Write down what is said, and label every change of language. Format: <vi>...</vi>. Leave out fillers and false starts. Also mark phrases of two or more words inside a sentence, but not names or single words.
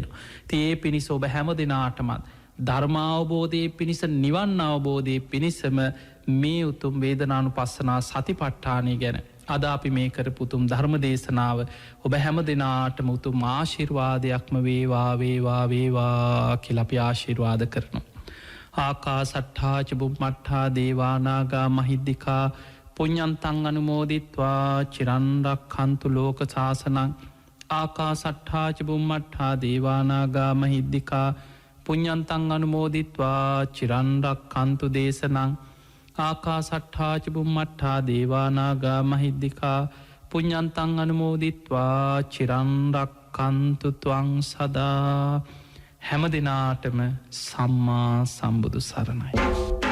<si>තියේ පිණිස ඔබ හැම දෙනාටමත් ධර්මාවබෝධය පිණිස නිවන් අවබෝධය පිණිසම මේ උතුම් වේදනානු පස්සනා සතිපට්ඨානය ගැන අද අපි මේ කරපුතුම් ධර්ම දේශනාව ඔබ හැම දෙනාටම උතුම් ආශිර්වාදයක්ම වේවා වේවා වේවා කියලපි ආශිර්වාද කරනු.</si> <pi>ආකා සට්ඨාච බුම්මට්ඨා දේවානාගා මහිද්දිකා පුඤ්ඤන්තං අනුමෝදිත්වා චිරන්රක් හන්තු ලෝක සාසනං. ආකා සට්ඨාච බුම්මට්ඨා දේවානාගා මහිද්දිකා පුඤ්ඤන්තං අනුමෝදිත්වා චිරන්රක් හන්තු දේශනං. ආකා සට්ඨාච බුම්මට්ඨා දේවානාගා මහිද්දිකා පුඤ්ඤන්තං අනුමෝදිත්වා චිරන්රක් හන්තු ත්වං සදා.</pi> <si>හැම දෙනාටම සම්මා සම්බුදු සරණයි.</si>